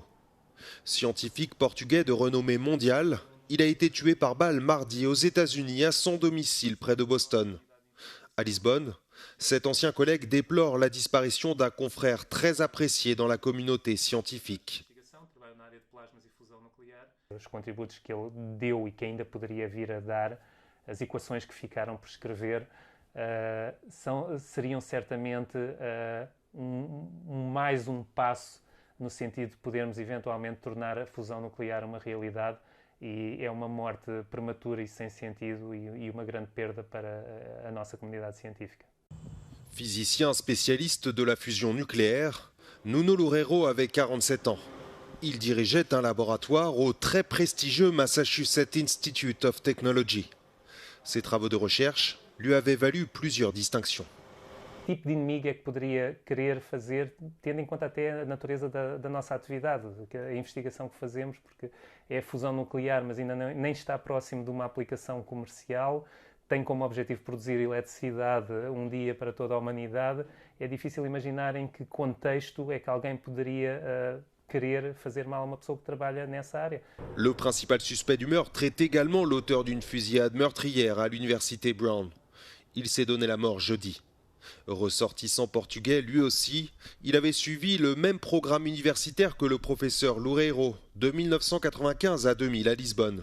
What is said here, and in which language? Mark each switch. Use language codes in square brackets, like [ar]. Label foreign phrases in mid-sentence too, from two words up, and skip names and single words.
[fr] Scientifique portugais de renommée mondiale, il a été tué par balle mardi aux États-Unis à son domicile près de Boston. À Lisbonne, cet ancien collègue déplore la disparition d'un confrère très apprécié dans la communauté scientifique. [pt] Os contributos que ele deu e que ainda poderia vir a dar, as equações que ficaram por escrever, seriam certamente mais passo no sentido de podermos eventualmente tornar a fusão nuclear uma realidade, e é uma morte prematura e sem sentido e uma grande perda para a nossa comunidade científica. [fr] Physicien spécialiste de la fusion nucléaire, Nuno Loureiro avait 47 ans. Il dirigeait un laboratoire au très prestigieux Massachusetts Institute of Technology. Ses travaux de recherche lui avaient valu plusieurs distinctions. [pt] Que tipo de inimigo é que poderia querer fazer, tendo em conta até a natureza da nossa atividade, a investigação que fazemos, porque é a fusão nuclear, mas ainda nem está próximo de uma aplicação comercial, tem como objetivo produzir eletricidade dia para toda a humanidade. É difícil imaginar em que contexto é que alguém poderia querer fazer mal a uma pessoa que trabalha nessa área. [fr] Le principal suspect du meurtre est également l'auteur d'une fusillade meurtrière à l'université Brown. Il s'est donné la mort jeudi. Ressortissant portugais, lui aussi, il avait suivi le même programme universitaire que le professeur Loureiro de 1995 à 2000 à Lisbonne.